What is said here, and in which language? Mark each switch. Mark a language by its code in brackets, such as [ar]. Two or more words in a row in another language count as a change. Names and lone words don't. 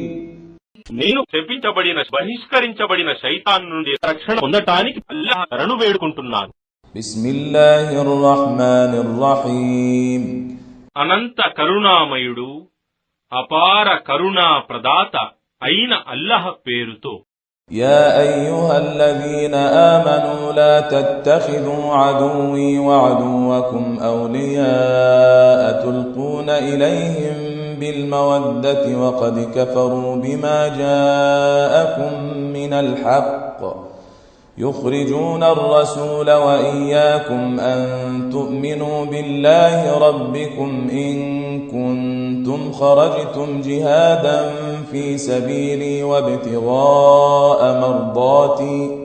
[te] నేను శపించబడిన బహిష్కరించబడిన శైతాన్ నుండి రక్షణ పొందటానికి అల్లాహ్ శరణు వేడుకుంటున్నాను. [ar] بسم الله الرحمن الرحيم. [te] అనంత కరుణామయుడు అపార కరుణా ప్రదాత అయిన అల్లాహ్ పేరుతో. [ar] يا أيها الذين آمنوا لا تتخذوا عدوي وعدوكم أولياء تلقون إليهم بالمودة وقد كفروا بما جاءكم من الحق يخرجون الرسول وإياكم أن تؤمنوا بالله ربكم إن كنتم خرجتم جهادا في سبيلي وابتغاء مرضاتي